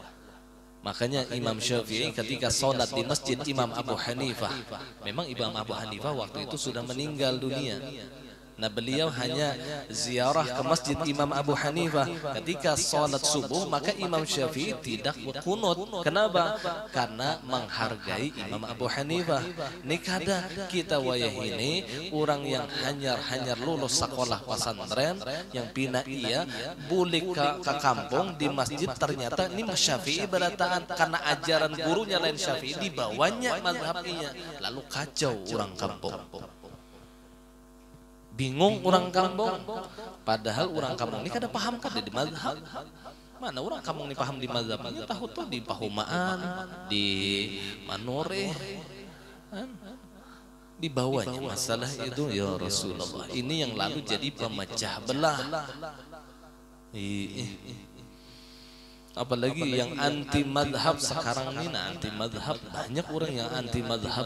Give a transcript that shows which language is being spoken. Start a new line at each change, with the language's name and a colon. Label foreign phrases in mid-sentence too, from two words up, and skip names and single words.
Banjar: Makanya Imam Syafi'i ketika sholat di masjid Imam Abu Hanifah, memang Imam Abu Hanifah waktu itu sudah meninggal dunia. Nah beliau hanya ziarah ke masjid Imam Abu Hanifah ketika sholat subuh, maka Imam Syafi'i tidak kunut. Kenapa? Karena menghargai Imam Abu Hanifah. Ini kada kita wayah ini orang yang hanya lulus sekolah pesantren, yang pina ia bulik ke kampung di masjid, ternyata ini Syafi'i berataan karena ajaran gurunya lain Syafi'i, dibawanya mazhabnya, lalu kacau orang kampung. Bingung orang kampung, padahal orang kampung ini kada paham kada di mazhab. Mana orang kampung ini paham di mazhab? Tahu tuh di Pahumaan, di Manore, di bawahnya masalah itu
Arabic: يا رسول الله.
Banjar: Ini yang lalu jadi pemecah belah. Apalagi yang anti mazhab sekarang ini, anti mazhab, banyak orang yang anti mazhab.